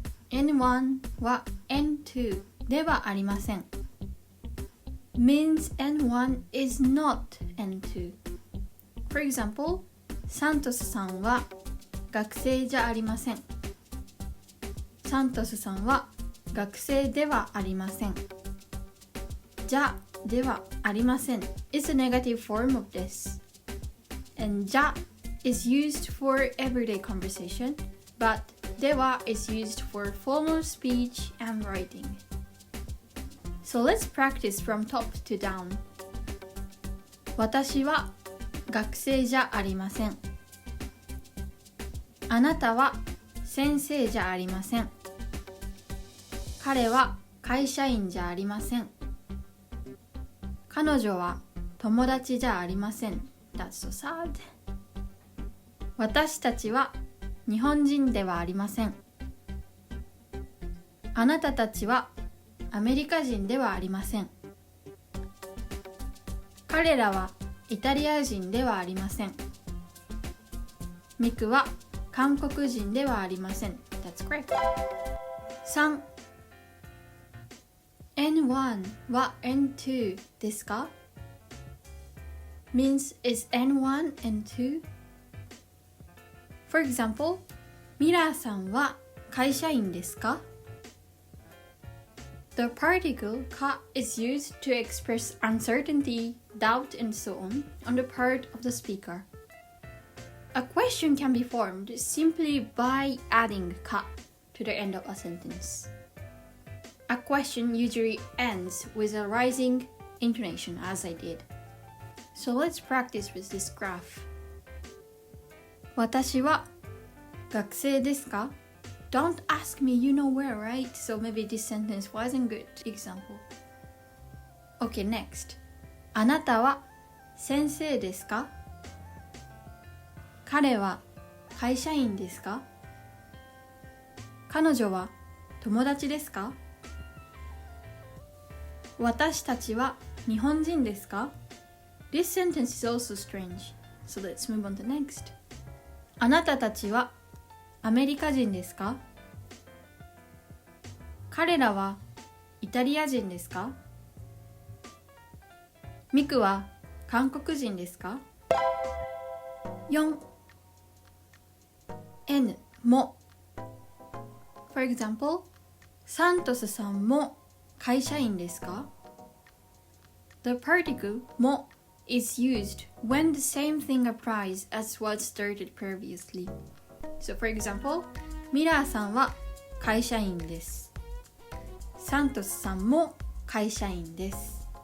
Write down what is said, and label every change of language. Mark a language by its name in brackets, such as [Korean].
[Japanese] N1 は N2 ではありません。 [English] means N1 is not N2. For example, [Japanese] サントスさんは学生じゃありません。サントスさんは学生ではありません。 [English] じゃではありません is a negative form of this. And じゃ is used for everyday conversation, but では is used for formal speech and writing. So let's practice from top to down. [Japanese] 私は学生じゃありません。あなたは先生じゃありません。彼は会社員じゃありません。彼女は友達じゃありません。 [English] That's so sad. [Japanese] 私たちは日本人ではありません。あなたたちはアメリカ人ではありません。彼らはイタリア人ではありません。ミクは韓国人ではありません。 [English] That's correct. 3. [Japanese] N1 は N2 ですか？ [English] means is N1 N2? [Japanese] For example, ミラーさんは会社員ですか？ [English] The particle か is used to express uncertainty, doubt, and so on the part of the speaker. A question can be formed simply by adding か to the end of a sentence. A question usually ends with a rising intonation, as I did. So let's practice with this graph. [Japanese] 私は学生ですか？ [English] Don't ask me, you know where, right? So maybe this sentence wasn't good example. Okay, next. [Japanese] あなたは先生ですか？彼は会社員ですか？彼女は友達ですか？私たちは日本人ですか？ [English] This sentence is also strange. So let's move on to next. [Japanese] あなたたちはアメリカ人ですか？彼らはイタリア人ですか？ミクは韓国人ですか？4. N も [English] For example, [Japanese] サントスさんも会社員ですか？ [English] The particle も is used when the same thing applies as what started previously. So for example, [Japanese] ミラーさんは会社員です。サントスさんも会社員です。